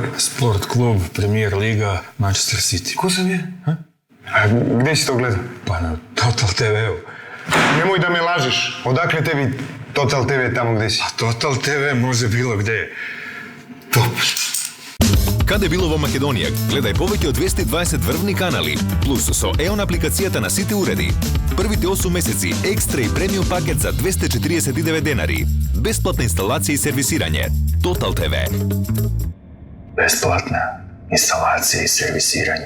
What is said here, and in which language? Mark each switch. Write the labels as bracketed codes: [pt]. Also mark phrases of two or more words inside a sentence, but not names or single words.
[sr] Sport klub, Premier Liga, Manchester City. Ko sam je? A gde si to gledao? Pa na Total TV-u. Nemoj da me lažeš. Odakle tebi Total TV tamo gde si? A Total TV može bilo gde. Top. [mk] каде било во Македонија, гледај повеќе од 220 врвни канали, плюс со EON апликацијата на сите уреди. Првите 8 месеци екстра и премиум пакет за 249 денари. Бесплатна инсталација и сервисирање. Total TV. Бесплатна инсталација и сервисирање.